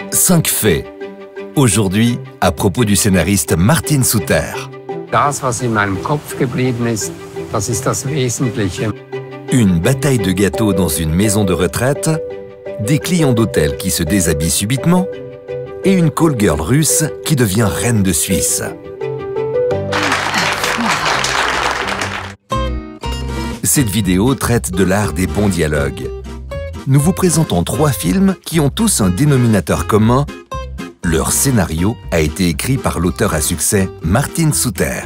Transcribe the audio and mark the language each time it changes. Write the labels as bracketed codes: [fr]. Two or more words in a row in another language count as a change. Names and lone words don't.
[fr] 5 faits. Aujourd'hui, à propos du scénariste Martin Suter. [de] Das, was in meinem Kopf geblieben ist, das ist das Wesentliche. [fr] Une bataille de gâteaux dans une maison de retraite, des clients d'hôtel qui se déshabillent subitement et une [en] call girl [fr] russe qui devient reine de Suisse. Cette vidéo traite de l'art des bons dialogues. Nous vous présentons 3 films qui ont tous un dénominateur commun. Leur scénario a été écrit par l'auteur à succès Martin Suter.